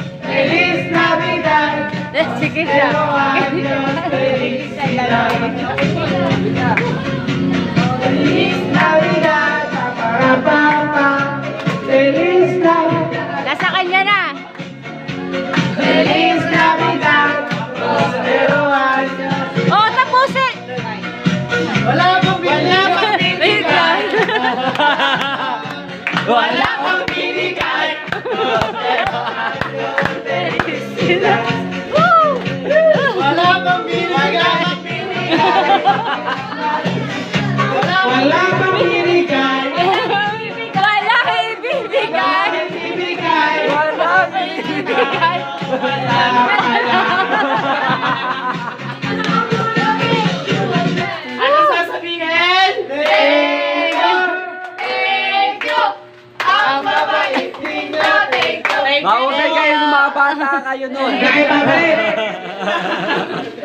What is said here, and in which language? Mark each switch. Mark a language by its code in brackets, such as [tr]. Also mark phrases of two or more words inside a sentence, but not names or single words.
[es] Feliz Navidad. [tl] Sige siya. [es] Feliz Navidad. Papa. Feliz Navidad. [tl] Nasa kanya na. [es] Feliz Navidad. Prospero año. [tl] Oh, tapusin. Wala pang binigay. Wala pang binigay. Wala pang binigay. Wala pang binigay. Wala ibibigay. Wala binigay. Wala pala. Ano sasabihin? [en] Thank you. [tl] Ang babait ninyo. [en] Thank you. [tl] Mahusay kayo ng mga bata kayo nun. [en] Thank you.